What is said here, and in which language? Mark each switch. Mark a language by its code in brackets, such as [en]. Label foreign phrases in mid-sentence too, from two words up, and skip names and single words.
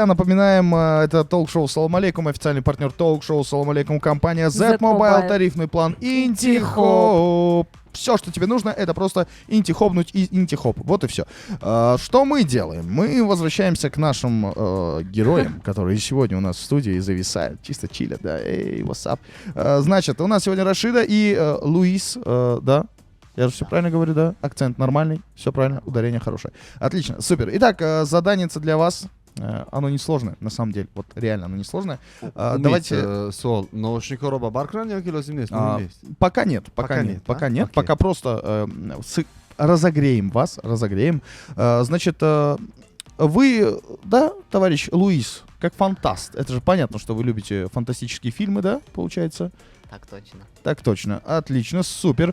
[ru] Напоминаем, это толк-шоу «Салам алейкум», официальный партнер толк-шоу «Салам алейкум», компания Z-Mobile, тарифный план Интихоп. Все, что тебе нужно, это просто интихопнуть и интихоп. Вот и все. Что мы делаем? Мы возвращаемся к нашим героям, которые сегодня у нас в студии зависают, чисто чилят, да. Эй, [en] what's up? [ru] Значит, у нас сегодня Рашида и Луис, да. Я же все правильно говорю, да? Акцент нормальный, все правильно, ударение хорошее. Отлично, супер. Итак, заданица для вас. Оно несложное, на самом деле. Вот реально, оно несложное. Давайте... [tg] Сол, наушникоро ба бар кунанд ё ки лозим нест? [ru] Пока нет. Окей. Пока просто разогреем вас, разогреем. Значит, вы, да, товарищ Луис, как фантаст. Это же понятно, что вы любите фантастические фильмы, да, получается? Так точно. Так точно. Отлично, супер.